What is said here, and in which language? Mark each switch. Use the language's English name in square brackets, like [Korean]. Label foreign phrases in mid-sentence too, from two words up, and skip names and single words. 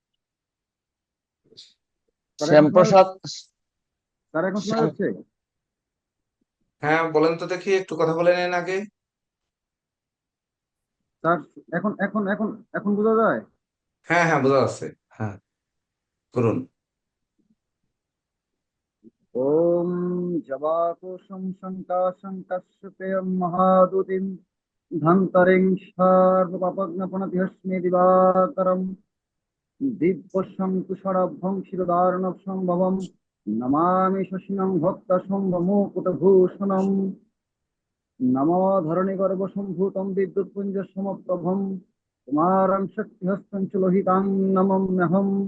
[Bangla] স্যার এখন শোনা শ্যামপ্রসাদ। যাচ্ছে? স্যার এখন শোনা শ্যাম যাচ্ছে? হ্যাঁ বলেন তো দেখি, একটু কথা বলে নেন আগে। স্যার এখন এখন এখন এখন বোঝা যায়? হ্যাঁ হ্যাঁ, বোঝা যাচ্ছে। হ্যাঁ, করুন। [Sanskrit] ওম জবাকুসুম শঙ্কাশং কাশ্যপেয়ং মহাদুতিম ধন্তরিং সর্বপাপজ্ঞপনতিহস্মি দিবাকরম দিব্যশং তুষারাভ্যং শিরদারণব সম্ভবম নমামি শশিনং ভক্ত সম্ভ্রমুকুটভূষণম নমো ধরণীগর্ভসম্ভূতম বিদ্যুৎপুঞ্জ সমপ্রভম কুমারং শক্তিহস্तं চ লোহিতাং নমম্যহম